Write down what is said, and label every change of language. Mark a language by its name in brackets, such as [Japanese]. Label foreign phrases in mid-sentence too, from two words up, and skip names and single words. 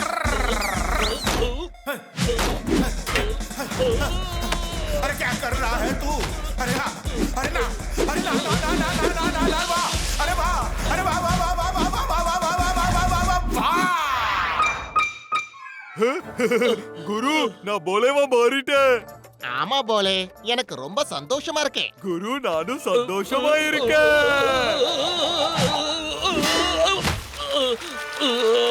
[Hindi] अरे क्या कर रहा है तू? अरे ना, अरे ना, अरे ना, ना, ना, ना, ना, ना, ना, ना, वाह, अरे वाह, अरे वाह, वाह, वाह, वाह, वाह, वाह, वाह, वाह, वाह, वाह, वाह, वाह, वाह, वाह. [Tamil] குரு நான் போலேவா மாறிட்டேன். ஆமா போலே, எனக்கு ரொம்ப சந்தோஷமா இருக்கு. குரு நானும் சந்தோஷமா இருக்கேன்.